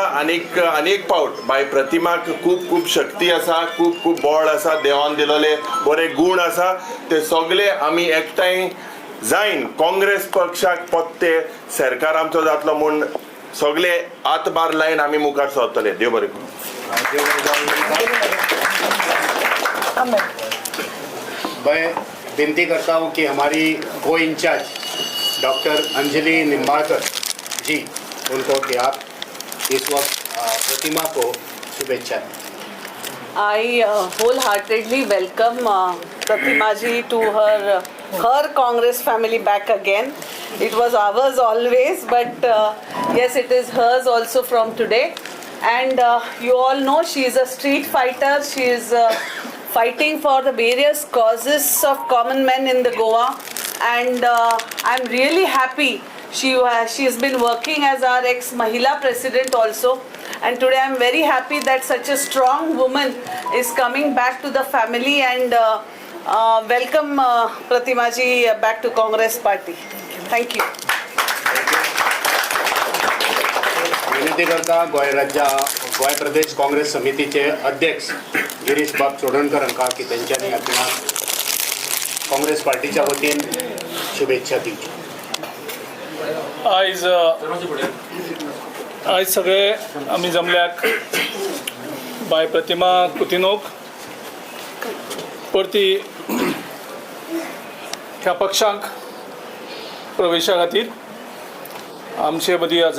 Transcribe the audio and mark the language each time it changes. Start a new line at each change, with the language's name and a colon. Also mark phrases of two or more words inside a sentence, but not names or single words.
Konkani: आनीक पावट बाय प्रतिमाक खूब शक्ती आसा, खूब बळ आसा, देवान दिलेले बरे गूण आसा. ते सगळे आमी एकठांय जायन काँग्रेस पक्षाक पत्ते सरकार आमचो जातलो म्हूण सगळे हातभार लायन आमी मुखार सरतले. देव बरें करूं.
Hindi: मैं विनती करता हूँ कि हमारी को इंचार्ज डॉक्टर अंजलि निम्बाळकर जी, उनको कि आप इस वक्त प्रतिमा को शुभेच्छा.
English: I wholeheartedly welcome Pratima ji to her Congress family back again. It was ours always, but yes, it is hers also from today. And you all know she is a street fighter. She is fighting for the various causes of common men in the Goa, and I'm really happy. She has been working as our ex-Mahila president also, and today I'm very happy that such a strong woman is coming back to the family, and welcome Pratima ji back to Congress party. Thank you.
Konkani: विनंती करता गोय प्रदेश काँग्रेस समितीचे अध्यक्ष गिरीश बाब चोडणकर हांकां की तेंच्यांनी ह्या खिणाक काँग्रेस पार्टीच्या वतीन शुभेच्छा दिवच्यो. आयज सगळे आमी जमल्याक बाय प्रतिमा कुतिनोक परती ह्या पक्षांक प्रवेशा खातीर आमचे मदीं हजर